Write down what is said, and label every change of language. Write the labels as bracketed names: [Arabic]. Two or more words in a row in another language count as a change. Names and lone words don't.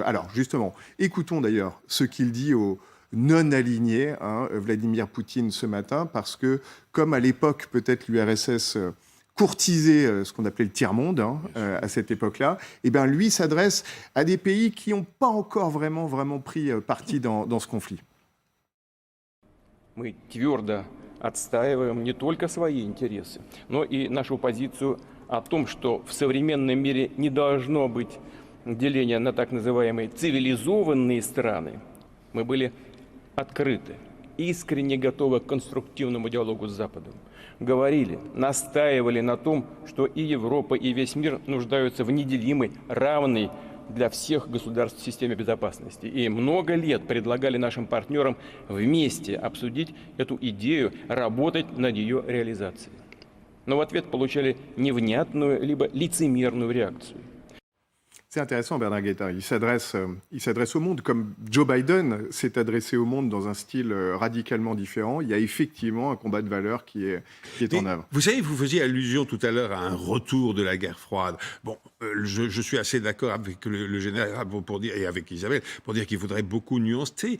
[French] Alors justement, écoutons d'ailleurs ce qu'il dit aux non-alignés, Vladimir Poutine ce matin, parce que comme à l'époque peut-être l'URSS courtisait ce qu'on appelait le tiers-monde à cette époque-là, eh bien lui s'adresse à des pays qui n'ont pas encore vraiment pris parti dans ce conflit. [Russian] Мы твердо отстаиваем не только свои интересы, но и нашу позицию о том, что в современном мире не должно быть деления на так называемые цивилизованные страны. Мы были открыты искренне готова к конструктивному диалогу с Западом. Говорили, настаивали на том, что и Европа, и весь мир нуждаются в неделимой, равной для всех государств системе безопасности. И много лет предлагали нашим партнерам вместе обсудить эту идею, работать над ее реализацией. Но в ответ получали невнятную либо лицемерную реакцию. [French] C'est intéressant, Bernard Guetta. Il s'adresse au monde comme Joe Biden s'est adressé au monde dans un style radicalement différent. Il y a effectivement un combat de valeurs qui est en œuvre. Vous savez, vous faisiez allusion tout à l'heure à un retour de la guerre froide. Bon, je suis assez d'accord avec le général pour dire, et avec Isabelle pour dire qu'il faudrait beaucoup nuancer.